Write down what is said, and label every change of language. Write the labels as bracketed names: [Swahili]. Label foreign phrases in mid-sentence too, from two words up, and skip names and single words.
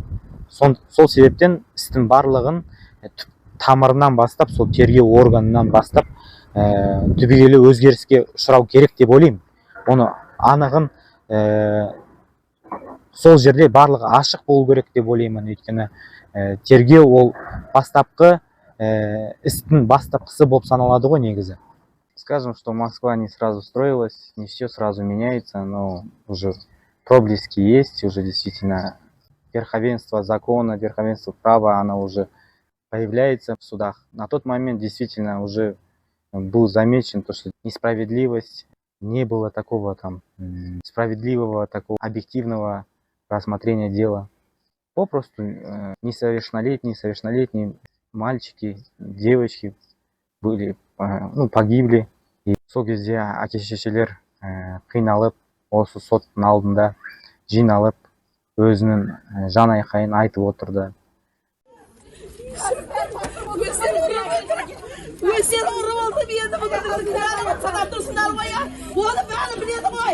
[Kazakh] Сол себептен істің барлығын тамырынан бастап, сол тергеу органынан бастап түбегейлі өзгеріске ұшырау керек деп ойлаймын. Оны анығын сол жерде барлығы ашық болу керек деп ойлаймын. Өйткені тергеу ол бастапқы істің бастапқысы болып саналады ғой негізі. [Russian] Скажем, что Москва не сразу строилась, не все сразу меняется, но уже проблески есть, уже действительно верховенство закона, верховенство права, оно уже появляется в судах. На тот момент действительно уже был замечен то, что несправедливость, не было такого там справедливого, такого объективного рассмотрения дела. Попросту несовершеннолетние мальчики, девочки были, погибли. [Kazakh] И сол кезде әке-шешелер қиналып, осы соттың алдында жиналып, өзінің жан айқайын айтып отырды. Сені ұрып алды, енді бұдан санап тұрсыңдар ғой, оны бәрі біледі ғой.